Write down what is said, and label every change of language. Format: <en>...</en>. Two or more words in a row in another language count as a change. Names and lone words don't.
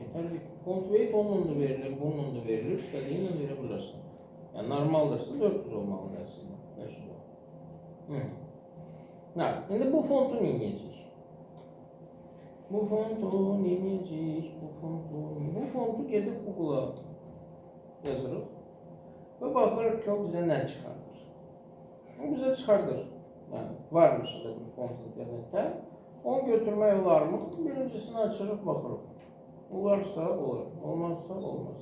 <en>Font weight</en> <az>onunla da verilir, bununla da verilir.</az> <tr>İstediğinle verebilirsin.</tr> <az>Yani normaldırsa 400 olmalıdır aslında. 500 olmalı. Ha, şimdi bu fontu neyəcəyik? Bu fontu gedib Google'a yazırıq və baxırıq ki, o bizə nə çıxardır. O bizə çıxardır. Yəni, varmış da bir font internetdə. Onu götürmək olarmı? Birincisini açırıq, baxırıq. Olarsa olur, olmazsa olmaz.</az>